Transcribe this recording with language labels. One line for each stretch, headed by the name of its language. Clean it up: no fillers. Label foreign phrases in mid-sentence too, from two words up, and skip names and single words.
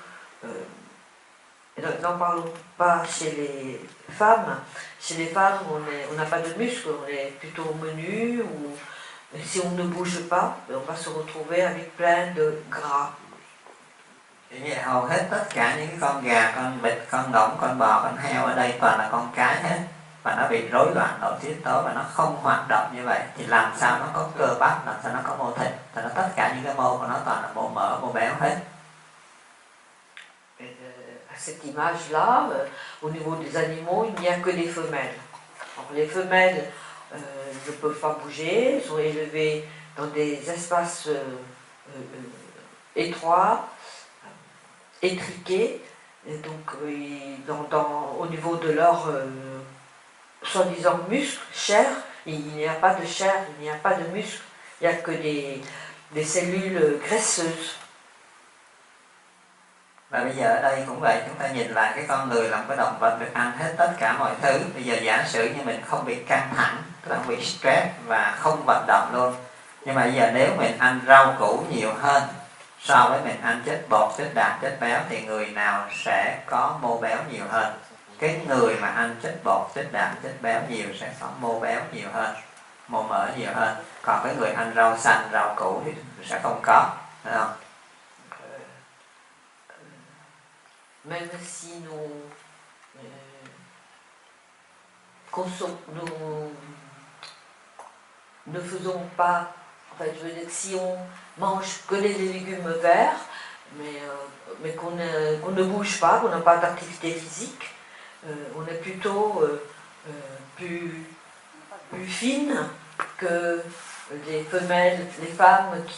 French: N'en parlons pas chez les femmes. Chez les femmes, on n'a pas de muscles, on est plutôt menu, ou si on ne bouge pas, on va se retrouver avec plein de gras.
Vietnamese: Thì hầu hết tất cả những con gà, con vịt, con ngỗng, con bò, con heo ở đây toàn là con cái hết, và nó bị rối loạn nội tiết tố và nó không hoạt động như vậy thì làm sao nó có cơ bắp, làm sao nó có mô thịt. Thì nó tất cả những cái mô của nó toàn là mô mỡ, mô béo hết.
French: À cette image-là, au niveau des animaux, il n'y a que des femelles. Alors, les femelles ne peuvent pas bouger, elles sont élevées dans des espaces étroits, étriqués, et donc au niveau de leur soi-disant muscles, chair, il n'y a pas de chair, il n'y a pas de muscles, il n'y a que des cellules graisseuses.
Vietnamese: Và bây giờ ở đây cũng vậy, chúng ta nhìn lại cái con người là một cái động vật được ăn hết tất cả mọi thứ. Bây giờ giả sử như mình không bị căng thẳng, tức là không bị stress và không vận động luôn. Nhưng mà bây giờ nếu mình ăn rau củ nhiều hơn so với mình ăn chất bột, chất đạm, chất béo thì người nào sẽ có mô béo nhiều hơn? Cái người mà ăn chất bột, chất đạm, chất béo nhiều sẽ có mô béo nhiều hơn, mô mỡ nhiều hơn. Còn cái người ăn rau xanh, rau củ thì sẽ không có, phải không?
French: Même si nous ne faisons pas En fait, je veux dire que si on mange que des légumes verts, mais qu'on ne bouge pas, qu'on n'a pas d'activité physique, on est plutôt plus fine que les femelles, les femmes